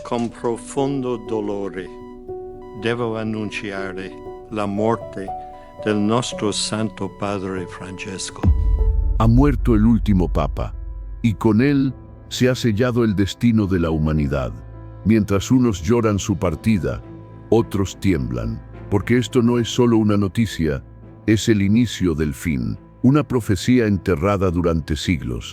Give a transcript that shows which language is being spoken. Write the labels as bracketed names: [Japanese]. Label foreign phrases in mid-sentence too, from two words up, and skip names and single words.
[Italian] con profondo dolore devo annunciare la morte del nostro Santo Padre Francesco. [Spanish] Ha muerto el último papa, y con él se ha sellado el destino de la humanidad. Mientras unos lloran su partida, otros tiemblan, porque esto no es solo una noticia, es el inicio del fin, una profecía enterrada durante siglos.